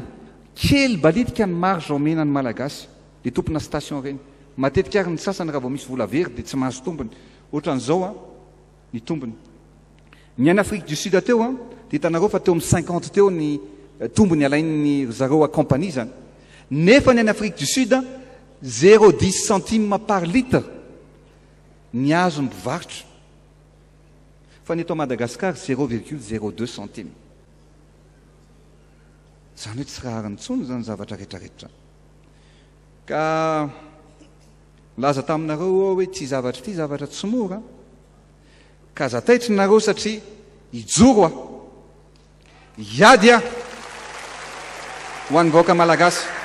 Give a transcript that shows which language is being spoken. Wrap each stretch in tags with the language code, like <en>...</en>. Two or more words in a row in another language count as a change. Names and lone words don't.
<mg>kely balitika ny marge omena ny malagasy le tompona station reny matetika ary ny sasany raha vao misy vola very dia tsy mahazo tombony ohatran'izao a ny tombony ny any Afrique du Sud teo a dia hitanareo fa teo amin'ny 50 teo ny tombony alain'ny zareo a compagnie zany nefa ny any Afrique du Sud 0,10</mg> <fr>centime par litre</fr> <mg>ny azo ny mpivarotra fa ny eto Madagascar 0,02 centime zany hoe tsy raha aranytsony zany zavatra rehetrarehetra ka laza taminareo hoe ty zavatra ty zavatra tsy mora ka zataitry nareo satria ijoro a iady a ho an'ny vahoaka malagasy</mg>